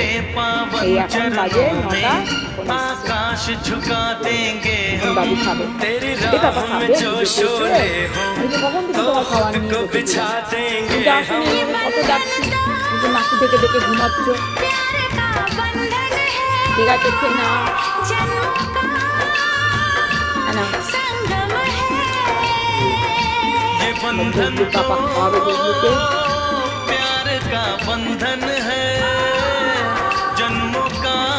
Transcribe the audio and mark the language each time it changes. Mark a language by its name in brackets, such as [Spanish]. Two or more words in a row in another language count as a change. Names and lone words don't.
[Bangla] এই এখন বাজে 9টা, এখন বাবু খাবে। পাপা খাবে, আমি তো কখন থেকে তোমার খাবার নিয়ে বসেছিলাম, কিন্তু আসলে কত ডাকছি, কিন্তু নাকু থেকে দেখে ঘুমাচ্ছ। ঠিক আছে, খেয়ে না পাপা খাবে বাবলু [Hindi] प्यार का बंधन है जन्मों का।